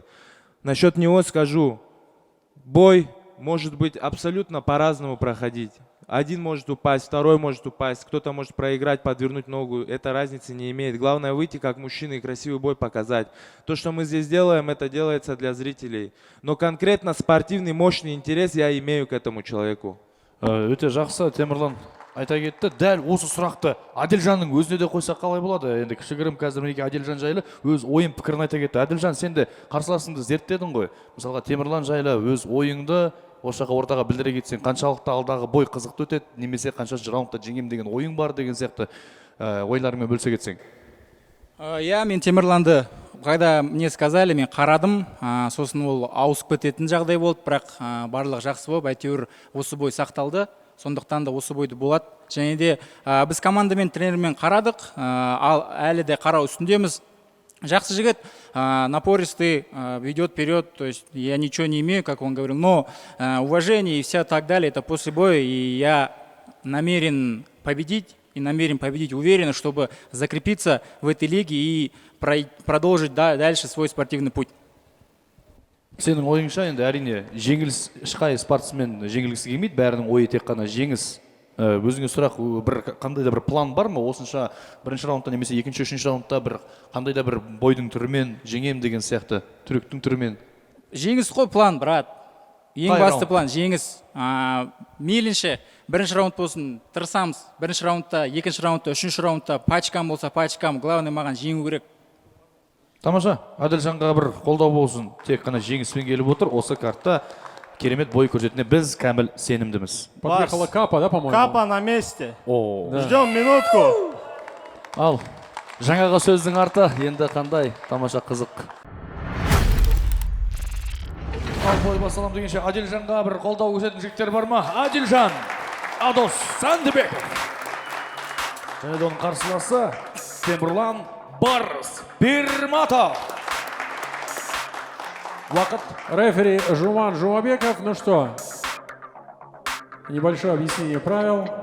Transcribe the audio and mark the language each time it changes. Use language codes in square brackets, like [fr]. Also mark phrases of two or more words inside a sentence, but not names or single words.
[ru] Насчет него скажу, бой может быть абсолютно по-разному проходить. Один может упасть, второй может упасть, кто-то может проиграть, подвернуть ногу. Это разницы не имеет. Главное выйти как мужчина и красивый бой показать. То, что мы здесь делаем, это делается для зрителей. Но конкретно спортивный, мощный интерес я имею к этому человеку. [kk] Өте жақсы, Темірлан айта кетті. Дәл осы сұрақты Адилжанның өзіне де қойса қалай болады? Енді кішігірім қазір мінекей Адилжан жайлы өз ойын пікірін айта кетті. Адилжан, сен де қарсыласыңды зерттедің ғой. Мысалға Темірлан жайлы өз ойыңды осы жаққа ортаға білдіре кетсең, қаншалықты алдағы бой қызықты өтеді, немесе қаншасы раундта жеңем деген ойың бар деген сияқты ойларыңмен бөлісе кетсең. Я мен Темірланды, [ru] когда мне сказали, [kk] мен қарадым, сосын ол ауысып кететін жағдай болды, бірақ барлық жақсы болып, әйтеуір осы бой сақталды, сондықтан да осы бойды болады. Және де біз командамен, тренермен қарадық, ал әлі де қарау үстіндеміз. Жақсы жігіт, напористый, [ru] ведет вперед, то есть я ничего не имею, как он говорил, но уважение и все так далее, это после боя, и я намерен победить, уверенно, чтобы закрепиться в этой лиге и продолжить дальше свой спортивный путь. [kk] сенің ойыңша енді әрине жеңіліс ешқай спортсмен жеңілгісі келмейді, бәрінің ойы тек қана жеңіс. Өзіңе сұрақ, бір қандай да бір план бар ма осынша бірінші раундта немесе екінші, үшінші раундта бір қандай да бір бойдың түрімен жеңем деген сияқты, түріктің түрімен? Жеңіс қой план, брат. Ең Қай басты раунд? план жеңіс. Мейлінше бірінші раунд болсын, тырысамыз. Бірінші раундта, екінші раундта, үшінші раундта пачкам болса пачкам, главный маған жеңу керек. Тамаша, Аділжанға бір қолдау болсын, тек қана жеңіспен келіп отыр, осы картта керемет бой көрсететініне біз кәміл сенімдіміз. [ru] Подъехала Капа, да, по-моему? Капа на месте. Да. Ждем минутку. [kk] Ал, жаңаға сөздің арты енді қандай тамаша қызық. Ал бой басалам дегенше Аділжанға бір қолдау көрсететін жігіттер бар ма? Аділжан, Адос Сандыбеков. Және оның қарсыласы Темірлан Барыс Пирматов. Вакыт. [ru] Рефери Жуман Жумабеков. Ну что, небольшое объяснение правил.